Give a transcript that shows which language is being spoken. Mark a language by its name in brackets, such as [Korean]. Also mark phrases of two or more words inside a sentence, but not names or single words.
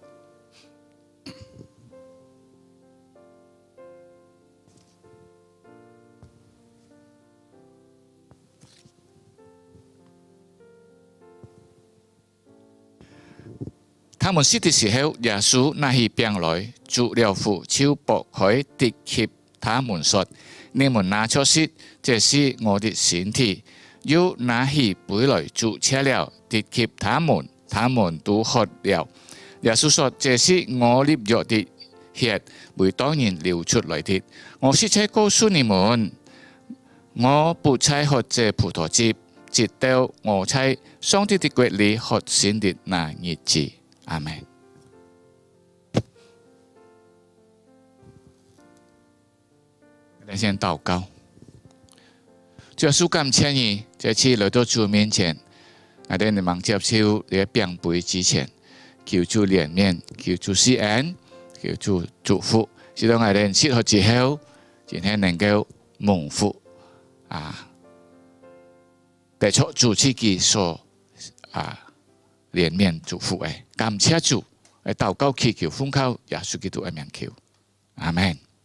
[Cantonese] 他們食的時候，耶穌拿起餅來，祝了福，就擘開，遞給他們說：你們拿着吃，這是我的身體。又拿起杯來，祝謝了，遞給他們，他們都喝了。耶穌說：這是我立約的血，為多人流出來的。我實在告訴你們，我不再喝這葡萄汁，直到我在上帝的國裏喝新的那日子。阿們。我哋先禱告。主耶穌感謝你，這次來到主面前，我哋能接受你嘅餅杯之前，求主憐憫，求主施恩，求主祝福，使到我哋吃喝之後，今天能夠蒙福得出主自己所憐憫祝福嘅，感謝主，嚟禱告祈求奉靠耶穌基督嘅名求，阿們。